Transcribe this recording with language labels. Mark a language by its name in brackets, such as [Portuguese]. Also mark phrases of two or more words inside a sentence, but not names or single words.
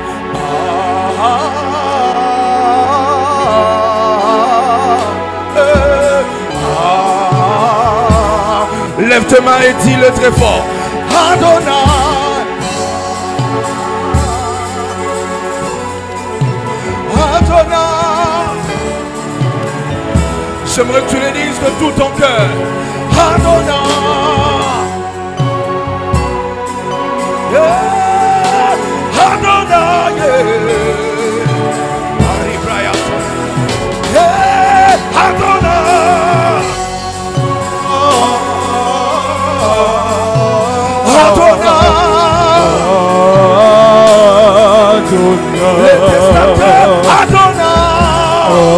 [French] Lève tes mains et dis-le très fort. Adonai. Adonai. J'aimerais que tu le dises de tout ton cœur. Adonai. Yeah. Adonai. Yeah. Adonai. Les testateurs, Adonai.